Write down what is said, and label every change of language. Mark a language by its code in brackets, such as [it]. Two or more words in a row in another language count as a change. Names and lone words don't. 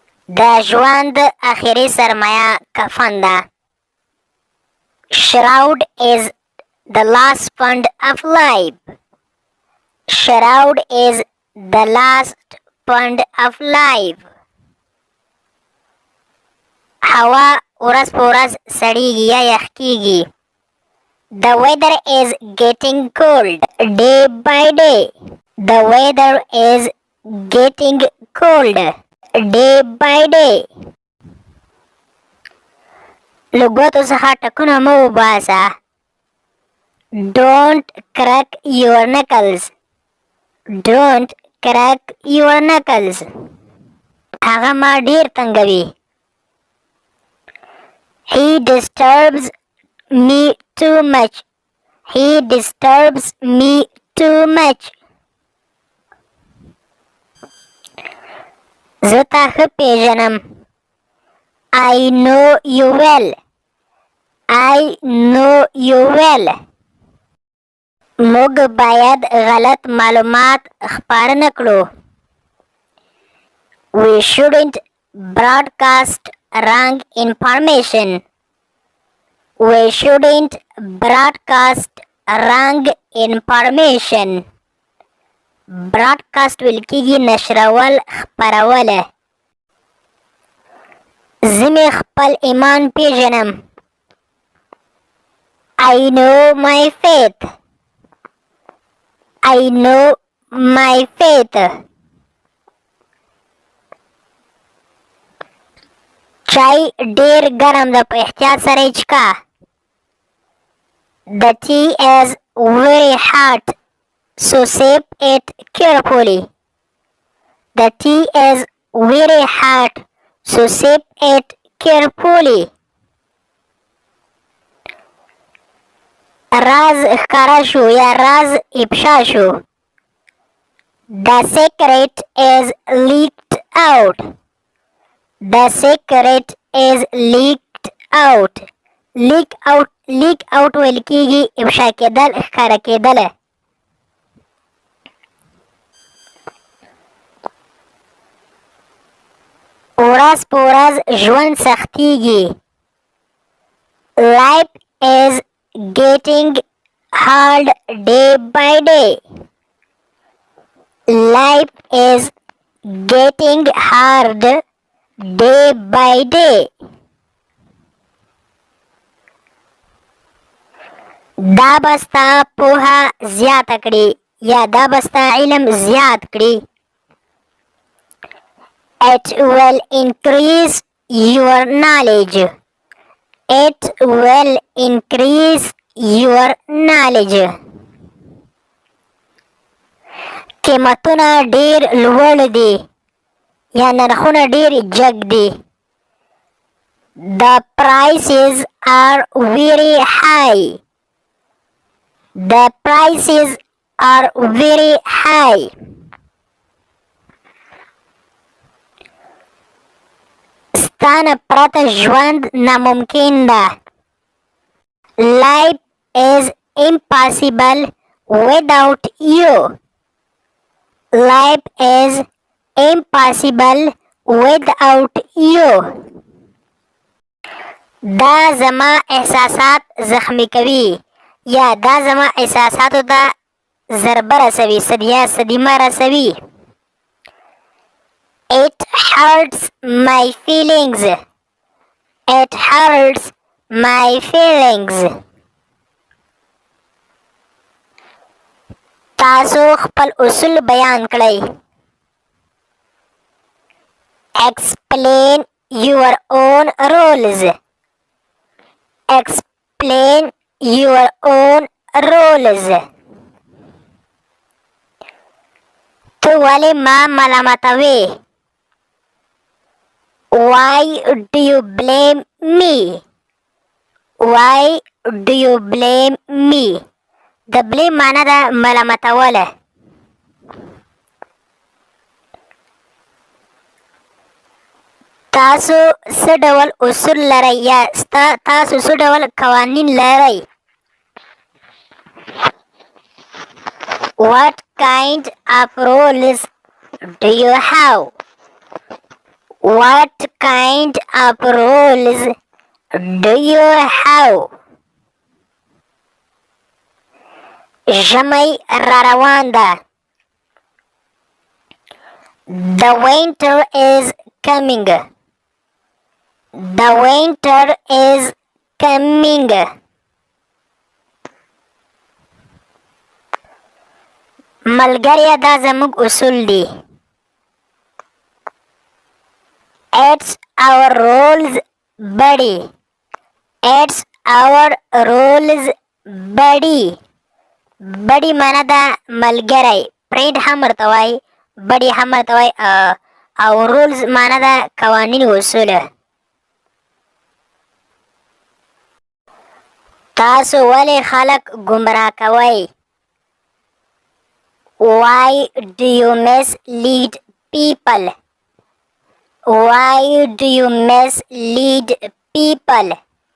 [ps] د ژوند اخري سرمایه کفن ده. [en] Shroud is the last fund of life. Shroud is the last fund of life. [ps] هوا ورځ په ورځ سړیږي یا یخ کیږي. [en] The weather is getting cold day by day. The weather is getting cold day by day. [ps] له ګوتو څخه ټکونه مه وباسه. [en] Don't crack your knuckles. Don't crack your knuckles. [ps] هغه ما ډیر تنګوي. [en] He disturbs me too much. He disturbs me too much. [ps] زه تا ښه پیژنم. [en] I know you well. I know you well. [ps] موږ باید غلط معلومات خپاره نه کړو. [en] We shouldn't broadcast wrong information. We shouldn't broadcast wrong information. [ps] broadcast ویل کیږي نشرول، خپرول. زه مې خپل ایمان پیژنم. [en] I know my faith. I know my faith. [ps] چای ډیر ګرم ده، په احتیاط سره یې چښه. [en] The tea is very hot, so sip it carefully. The tea is very hot, so sip it carefully. [ps] راز ښکاره شو یا راز افشا شو. [en] The secret is leaked out. The secret is leaked out. leak out [ps] ویل کیږي افشا کېدل، ښکاره کېدل. ورځ په ورځ ژوند سختیږي. [en] Life is getting hard day by day. Life is getting hard day by day. [ps] دا بستا پوها زیاته کړي یا دا بستا علم زیات کړي. [en] It will increase your knowledge. It will increase your knowledge. [ps] قیمتونه ډیر لوړ دي یا نرخونه ډیر جګ دي. [en] The prices are very high. The prices are very high. [ps] ستانه پرته ژوند ناممکن ده. [en] Life is impossible without you. Life is impossible without you. [ps] دا زما احساسات زخمی کوي یا دا زما احساساتو ته ضربه رسوي، صدمه رسوي. [en] It hurts my feelings. It hurts my feelings. [ps] تاسو خپل اصول بیان کړئ. [en] Explain your own rules. Explain your own rules. [ps] تو ولې ما ملامتوې؟ [en] Why do you blame me? Why do you blame me? [ps] د blame معنا ده ملامتوله. تاسو څه ډول اصول لرئ یا تاسو څه ډول قوانین لرئ؟ [en] What kind of rules do you have? What kind of rules do you have? [ps] ژمی را روان ده. [en] The winter is coming. The winter is coming. [ps] ملګریه دا زموږ اصول دي. [en] It's our rules buddy. It's our rules buddy. [ps] buddy معنا ده ملګری. friend هم ورته وایي. buddy هم ورته وایي. او rules معنا ده قوانین و اصول. تاسو ولې خلک ګمراه کوئ؟ [en] Why do you mislead people? Why do you mislead people?